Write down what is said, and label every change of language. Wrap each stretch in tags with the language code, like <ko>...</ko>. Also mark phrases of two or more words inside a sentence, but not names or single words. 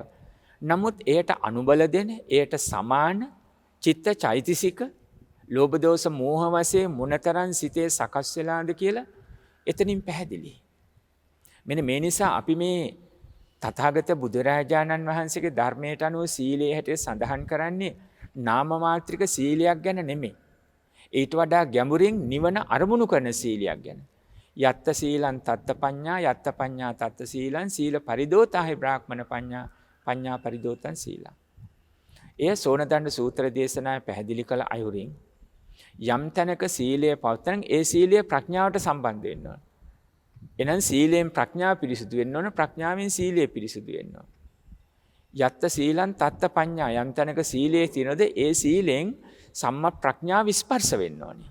<si>නමුත් එයට අනුබල දෙන, එයට සමාන චිත්ත චෛතසික ලෝභ දෝෂ මෝහ වශයෙන් මොනතරම් සිතේ සකස් වෙලාද කියලා එතනින් පැහැදිලි. මෙන්න මේ නිසා අපි මේ තථාගත බුදුරජාණන් වහන්සේගේ ධර්මයට අනුව සීලයේ හැටියට සඳහන් කරන්නේ නාම මාත්‍රික සීලයක් ගැන නෙමෙයි. ඊට වඩා ගැඹුරින් නිවන අරමුණු කරන සීලයක් ගැන.</si> <pi>යත්ත සීලං තත්ත පඤ්ඤා යත්ත පඤ්ඤා තත්ත සීලං සීල පරිදෝතාහි බ්‍රාහ්මණ පඤ්ඤා පඤ්ඤා පරිදෝතං සීලං.</pi> <si>එය සෝනදණ්ඩ සූත්‍ර දේශනාවේ පැහැදිලි කළ අයුරින් යම් තැනක සීලය පවත්වන ඒ සීලය ප්‍රඥාවට සම්බන්ධ වෙන්න ඕන. එනං සීලයෙන් ප්‍රඥාව පිරිසුදු වෙන්න ඕන, ප්‍රඥාවෙන් සීලය පිරිසුදු වෙන්න ඕන.</si> <pi>යත්ත සීලං තත්ත පඤ්ඤා</pi> <si>යම් තැනක සීලයේ තියනද ඒ සීලෙන් සම්මා ප්‍රඥාව ස්පර්ශ වෙන්න ඕනේ.</si>